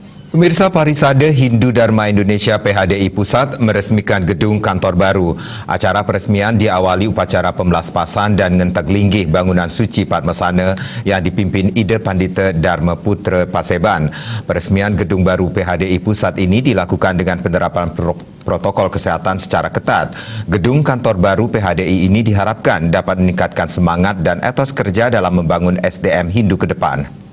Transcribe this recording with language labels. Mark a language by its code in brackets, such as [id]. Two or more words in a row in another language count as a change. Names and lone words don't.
[id] Pemirsa, Parisade Hindu Dharma Indonesia PHDI Pusat meresmikan gedung kantor baru. Acara peresmian diawali upacara pemelaspasan dan ngentek linggih bangunan suci Padmasana yang dipimpin Ida Pandita Dharma Putra Paseban. Peresmian gedung baru PHDI Pusat ini dilakukan dengan penerapan protokol kesehatan secara ketat. Gedung kantor baru PHDI ini diharapkan dapat meningkatkan semangat dan etos kerja dalam membangun SDM Hindu ke depan.